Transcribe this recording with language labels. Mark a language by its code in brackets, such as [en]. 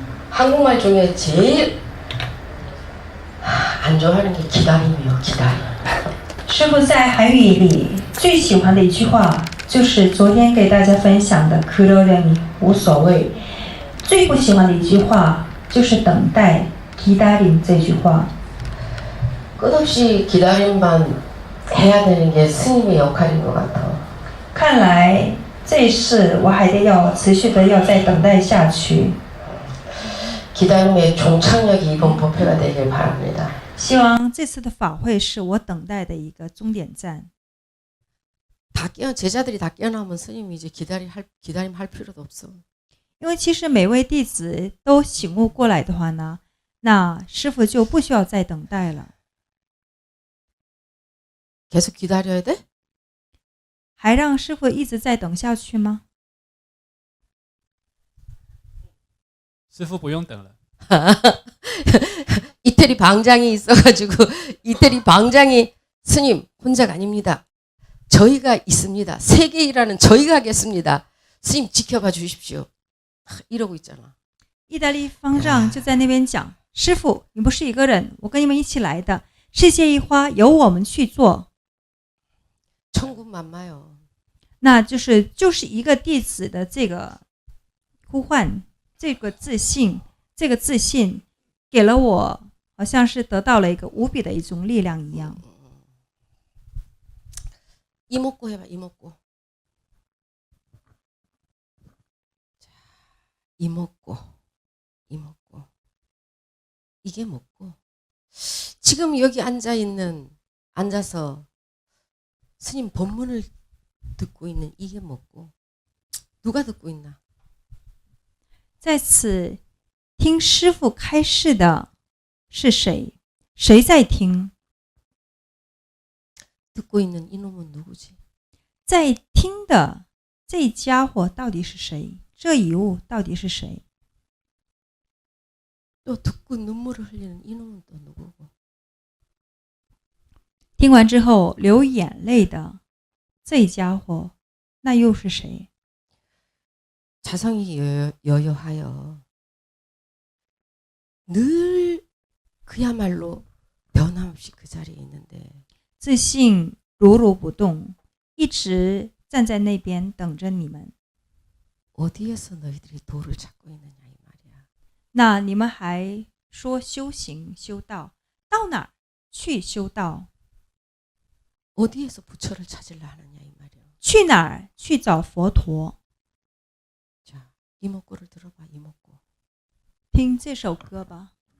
[ko] 한국말 중에 제일 안 좋아하는 게 기다림이요, 기다림. [zh] 师父在韩语里最喜欢的一句话就是昨天给大家分享的 그러려니 无所谓。最不喜欢的一句话就是等待 기다림 这句话。 [ko] 끝없이 기다림만 해야 되는 게 스님의 역할인 것 같아. [zh] 看来这一世我还得要持续的要再等待下去。 [ko] 기다림의 종착역이 이번 법회가 되길 바랍니다. [zh] 希望这次的法会是我等待的一个终点站。 [ko] 제자들이 다 깨어나면 스님이 이제 기다림 할 필요도 없어. [zh] 因为其实每位弟子都醒悟过来的话呢，那师父就不需要再等待了。 [ko] 계속 기다려야 돼? [zh] 还让师父一直再等下去吗？师傅不用等了。 [ko] 이태리 방장이 있어가지고 이태리 방장이 스님 혼자가 아닙니다. 저희가 있습니다. 세계 일하는 저희가 하겠습니다. 스님 지켜봐 주십시오. 이러고 있잖아. [zh] 意大利方丈就在那边讲：“师父，你不是一个人，我跟你们一起来的。世界一花由我们去做。” [ko] 천군만마요. [zh] 那就是一个弟子的这个呼唤，这个自信给了我，好像是得到了一个无比的一种力量一样。 [ko] 이목구 해봐. 이목구. 자, 이목구. 이게 뭐고? 지금 여기 앉아서 스님 법문을 듣고 있는 이게 뭐고? 누가 듣고 있나? [zh] 在此听师父开示的是谁？谁在听？ [ko] 듣고 있는 이놈은 누구지? [zh] 在听的这家伙到底是谁？这一物到底是谁？ [ko] 또 듣고 눈물을 흘리는 이놈은 또 누구고? [zh] 听完之后流眼泪的这家伙，那又是谁？ [ko] 자성이 여여하여 늘 그야말로 변함없이 그 자리에 있는데 [zh] 自信如如不动，一直站在那边等着你们。 [ko] 어디에서 너희들이 도를 찾고 있느냐 이 말이야. [zh] 那你们还说修行修道，到哪儿去修道？ [ko] 어디에서 부처를 찾으려 하느냐 이 말이야. [zh] 去哪儿去找佛陀？ [ko] 자, 이목구를 들어봐. 이목구. [zh] 听这首歌吧。